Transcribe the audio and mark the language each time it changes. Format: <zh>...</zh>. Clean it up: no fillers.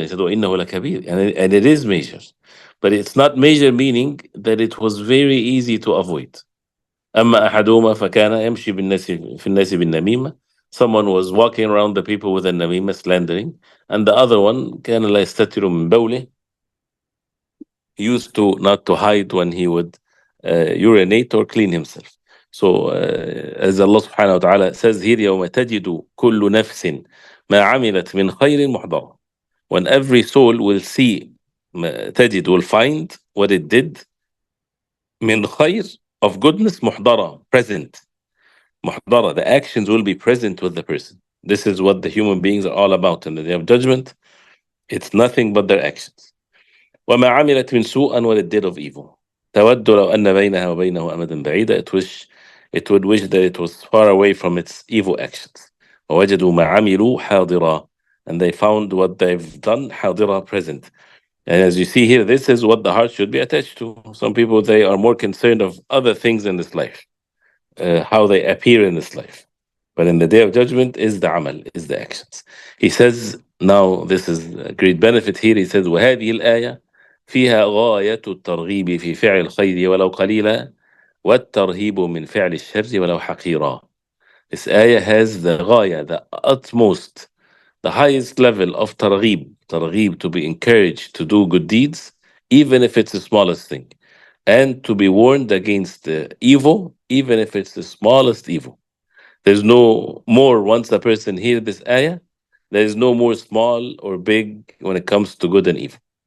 <en>He said,</en> <ar>وَإِنَّهُ لَكَبِيرٌ,</ar> <en>and it is major. But it's not major meaning that it was very easy to avoid.</en> <ar>أما أحدهما فكان يمشي في الناس بالنميمة</ar> <en>Someone was walking around the people with a namima slandering, and the other one</en> <ar>كان لا يستتر من بوله.</ar> <en>He used to not to hide when he would urinate or clean himself. So as Allah subhanahu wa ta'ala says here,</en> <ar>يوم تجد كل نفس ما عملت من خير محضرة.</ar> <en>When every soul will see, تجد will find what it did, من خير of goodness, محضرة present. محضرة, the actions will be present with the person. This is what the human beings are all about in the day of judgment. It's nothing but their actions.</en> <ar>وما عملت من سوء,</ar> <en>what it did of evil.</en> <ar>تود لو أن بينها وبينه أمدا بعيدا.</ar> <en>It would wish that it was far away from its evil actions.</en> <ar>ووجدوا ما عملوا حاضرا,</ar> <en>and they found what they've done حاضرا, present. And as you see here, this is what the heart should be attached to. Some people, they are more concerned of other things in this life, how they appear in this life. But in the day of judgment is the amal, is the actions. He says, now this is a great benefit here. He says,</en> <ar>وهذه الآية فيها غاية الترغيب في فعل الخير ولو قليلا والترهيب من فعل الشر ولو حقيرا.</ar> <en>This ayah has the غاية, the utmost, the highest level of targhib, to be encouraged to do good deeds, even if it's the smallest thing, and to be warned against the evil, even if it's the smallest evil. There's no more, once a person hears this ayah, there is no more small or big when it comes to good and evil.</en>